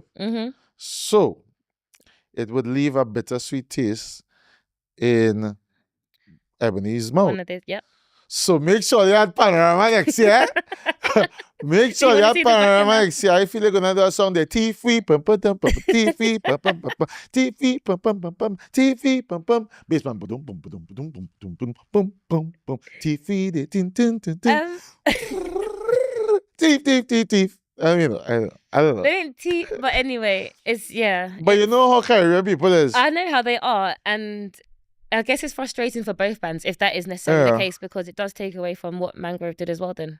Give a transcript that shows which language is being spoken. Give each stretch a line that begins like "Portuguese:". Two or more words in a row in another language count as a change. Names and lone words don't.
English: So it would leave a bittersweet taste in Ebony's mouth. Yep. So make sure you had Panorama next year. Make sure you have Panorama next year. I feel you're gonna do a song there. TV pum pum pum pum TV pum pum pum pum TV pum pum pum pum TV pum pum bass pum pum pum pum pum pum pum pum pum pum TV de tin tin tin tin. Teeth. I don't know. They didn't teeth, but anyway, it's But you know how Caribbean people is. I know how they are, and I guess it's frustrating for both bands if that is necessarily the case, because it does take away from what Mangrove did as well then.